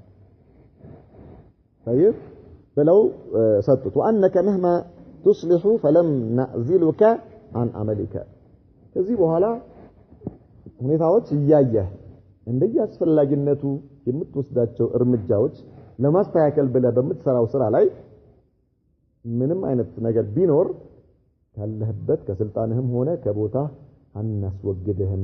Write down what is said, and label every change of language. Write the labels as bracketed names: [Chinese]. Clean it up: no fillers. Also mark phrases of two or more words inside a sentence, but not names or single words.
[Amharic] طيب ብለው ሰጡት [Arabic] وانك مهما تصلح فلم نعزلك عن عملك [Amharic] ከዚህ በኋላ ሁኔታዎች እያየህ እንደያስፈላጊነቱ የምትወስዳቸው እርምጃዎች ለማስተካከል ብለህ በምትሰራው ስራ ላይ ምንም አይነት ነገር ቢኖር ካለህበት ከስልጣንህም ሆነ ከቦታ አናስወግድህም